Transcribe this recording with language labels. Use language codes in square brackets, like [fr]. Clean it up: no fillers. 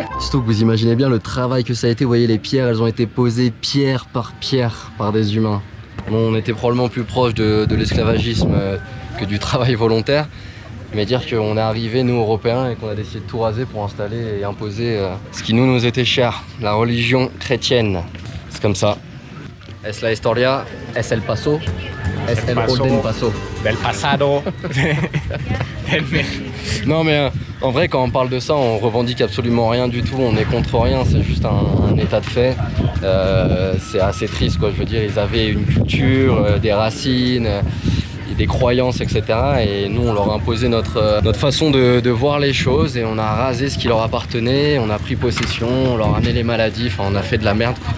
[fr] Surtout que vous imaginez bien le travail que ça a été. Vous voyez, les pierres, elles ont été posées pierre par des humains. Bon, on était probablement plus proche de l'esclavagisme que du travail volontaire. Mais dire qu'on est arrivé, nous Européens, et qu'on a décidé de tout raser pour installer et imposer ce qui nous était cher, la religion chrétienne. C'est comme ça. [es] Es la historia, es el paso, es el golden paso. Del pasado. [fr] Non mais en vrai quand on parle de ça, on revendique absolument rien du tout, on est contre rien, c'est juste un état de fait. C'est assez triste quoi, je veux dire, ils avaient une culture, des racines, des croyances, etc. Et nous on leur a imposé notre façon de voir les choses et on a rasé ce qui leur appartenait, on a pris possession, on leur a amené les maladies, enfin on a fait de la merde.